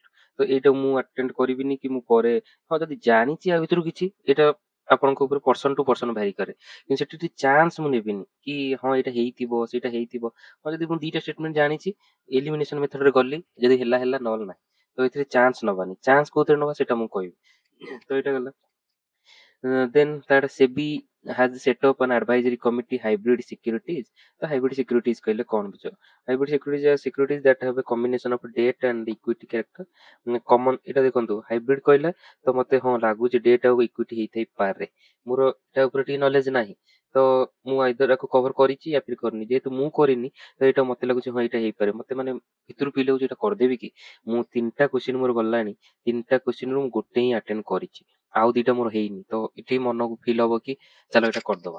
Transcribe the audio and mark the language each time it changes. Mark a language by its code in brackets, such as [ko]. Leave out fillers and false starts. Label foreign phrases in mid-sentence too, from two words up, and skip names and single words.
[or] ତ ଏଇଟା ମୁଁ ଆଟେଣ୍ଡ କରିବିନି କି ମୁଁ ପରେ ହଁ ଯଦି ଜାଣିଛି ଆ ଭିତରୁ କିଛି ଏଇଟା ଆପଣଙ୍କ ଉପରେ [en] person to person vary [or] କରେ କିନ୍ତୁ ସେଠି ଟିକେ ଚାନ୍ସ ମୁଁ ନେବିନି କି ହଁ ଏଇଟା ହେଇଥିବ ସେଇଟା ହେଇଥିବ। ହଁ ଯଦି ମୁଁ ଦିଟା ଷ୍ଟେଟମେଣ୍ଟ ଜାଣିଛି [en] elimination methodରେ [or] ଗଲି ଯଦି ହେଲା ହେଲା ନହେଲେ ନାହିଁ। ତ ଏଥିରେ ଚାନ୍ସ ନବାନି। ଚାନ୍ସ କୋଉଥିରେ ନବା ସେଟା ମୁଁ କହିବି। ତ ଏଇଟା ଗଲା। [en] Then that SEBI has set up an advisory committee hybrid securities। [or] ତ [en] hybrid securities [or] କହିଲେ କଣ ବୁଝ? [en] Hybrid securities are securities that have a combination of debt and equity character। [or] ମାନେ common ଏଇଟା ଦେଖନ୍ତୁ hybrid କହିଲେ ତ ମତେ ହଁ ଲାଗୁଛି debt ଆଉ equity ହେଇଥାଇ ପାରେ। ମୋର ଏଟା ଉପରେ ଟିକେ knowledge ନାହିଁ ତ ମୁଁ ଆଇଦର ଆକୁ କଭର କରିଛି [hi] या फिर [or] କରିନି। ଯେହେତୁ ମୁଁ କରିନି ତ ଏଇଟା ମତେ ଲାଗୁଛି ହଁ ଏଇଟା ହେଇପାରେ। ମତେ ମାନେ ଭିତରୁ ଫିଲ୍ ହଉଛି ଏଇଟା କରିଦେବି କି? ମୁଁ 3ଟା କ୍ୱେଶ୍ଚିନ୍ ମୋର ଗଲାଣି 3ଟା କ୍ୱେଶ୍ଚିନ୍ ରୁ ମୁଁ ଗୋଟେ ହିଁ ଆଟେଣ୍ଡ କରିଛି ଆଉ 2ଟା ମୋର ହେଇନି ତ ଏଠି ମନକୁ ଫିଲ୍ ହବ କି ଚାଲ ଏଇଟା କରିଦବା।